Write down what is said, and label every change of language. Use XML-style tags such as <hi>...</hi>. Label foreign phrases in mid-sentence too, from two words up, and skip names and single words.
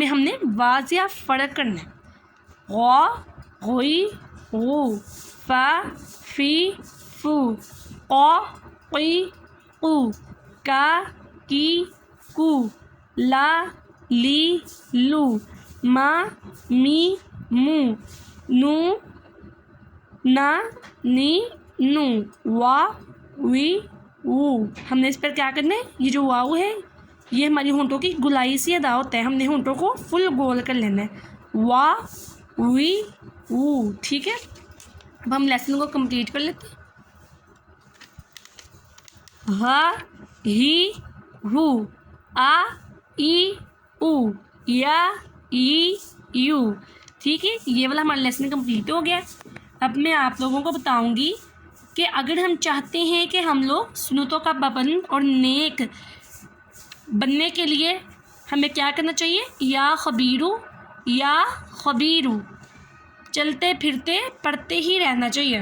<ur>ہم نے واضح فرق کرنا ہے، غا غوئی غو، فا فی فو، قا قی قو، کا کی کو، لا لی لو، ما می مو، نو نا نی نو، وا وی وو۔ ہم نے اس پر کیا کرنا ہے؟ یہ جو واو ہے یہ ہماری ہونٹوں کی گولائی سے ادا ہوتا ہے، ہم نے ہونٹوں کو فل گول کر لینا ہے، وا وی وو، ٹھیک ہے؟ اب ہم لیسن کو کمپلیٹ کر لیتے ہیں، ہا ہی ہو، آ ای او، یا ای یو، ٹھیک ہے؟ یہ والا ہمارا لیسن کمپلیٹ ہو گیا۔ اب میں آپ لوگوں کو بتاؤں گی کہ اگر ہم چاہتے ہیں کہ ہم لوگ سنتوں کا پابند اور نیک بننے کے لیے ہمیں کیا کرنا چاہیے؟</ur> <ar>یا خبیرو،</ar> <ur>چلتے پھرتے پڑھتے ہی رہنا چاہیے۔</ur>